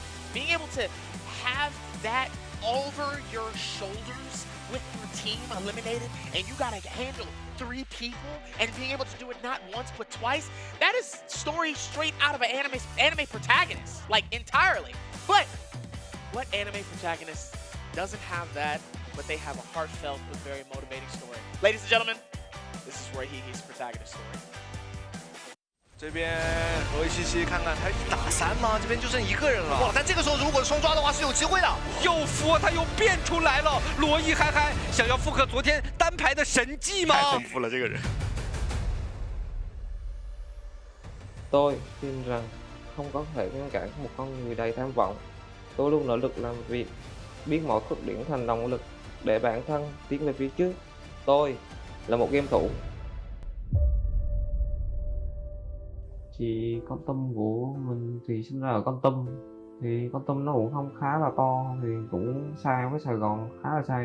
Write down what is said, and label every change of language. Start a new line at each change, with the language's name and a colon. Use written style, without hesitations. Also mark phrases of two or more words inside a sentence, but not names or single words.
English: Being able to have that over your shoulders with your team eliminated, and you gotta handle 3 people, and being able to do it not once but twice, that is story straight out of an anime protagonist, like entirely. But what anime protagonist doesn't have that, but they have a heartfelt but very motivating story? Ladies and gentlemen, this is Roy Hehe's protagonist story.
Chinese: 这边罗伊西西看看他打3吗？这边就剩1个人了。哇！但这个时候如果双抓的话是有机会的。又服，他又变出来了。罗伊嗨嗨想要复刻昨天单排的神迹吗？太丰富了，这个人。
Vietnamese: Tôi tin rằng không có thể ngăn cản một con người đầy tham vọng. Tôi luôn nỗ lực làm việc, biến mọi khuyết điểm thành động lực để bản thân tiến về phía trước. Tôi là một game thủ. Thì con tâm của mình thì sinh ra ở Kon Tum, thì Kon Tum nó cũng không khá là to, thì cũng xa với Sài Gòn khá là xa.